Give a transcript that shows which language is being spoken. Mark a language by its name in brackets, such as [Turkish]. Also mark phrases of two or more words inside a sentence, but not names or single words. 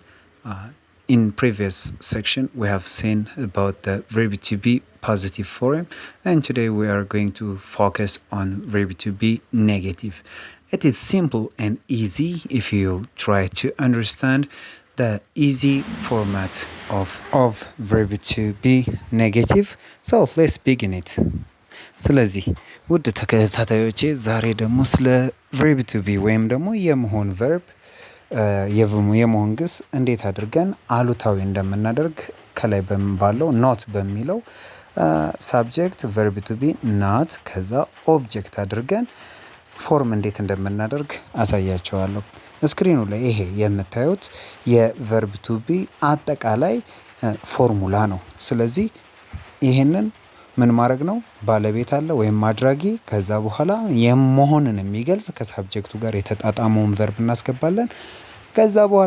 [English] In previous section we have seen about the verb to be positive form, and today we are going to focus on verb to be negative. It is simple and easy if you try to understand the easy format of verb to be negative. So let's begin it. [Amharic] ስለዚህ ውድ ተከታታዮቼ ዛሬ ደግሞ ስለ [English] verb to be [Amharic] ወይም ደግሞ የመሆን verb የመሆን ግስ እንዴት አድርገን አሉታዊ እንደምናደርግ ከላይ በሚባለው not በሚለው [English] subject verb to be not [Amharic] ከዛ object አድርገን ፎርም እንዴት እንደምናደርግ አሳያቸዋለሁ። ስክሪኑ ላይ ይሄ የምታዩት [English] verb to be [Amharic] አጠቃላይ ፎርሙላ ነው። ስለዚህ ይሄንን ምን ማድረግ ነው? ባለቤት አለ ወይም አድራጊ፣ ከዛ በኋላ የመሆንን የሚገልጽ ከሳብጀክቱ ጋር የተጣጣመውን ቨርብ እናስገባለን። ከዛ በኋላ